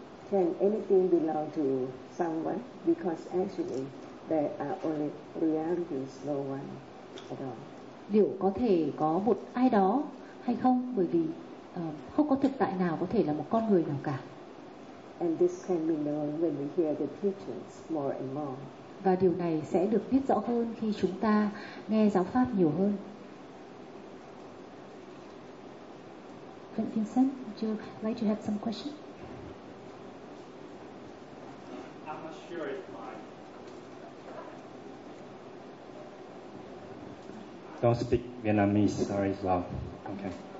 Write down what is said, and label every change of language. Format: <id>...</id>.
<en>Can anything belong to someone? Because actually there are only realities, no one at all.</en> <vi>Liệu có thể có một ai đó hay không? Bởi vì không có thực tại nào có thể là một con người nào cả.</vi> <en>And this can be known when we hear the teachings more and more.</en> <vi>Và điều này sẽ được biết rõ hơn khi chúng ta nghe giáo pháp nhiều hơn.</vi> <en>Vincent, would you like to have some question? I'm not sure if my don't speak Vietnamese, sorry, well, okay.</en>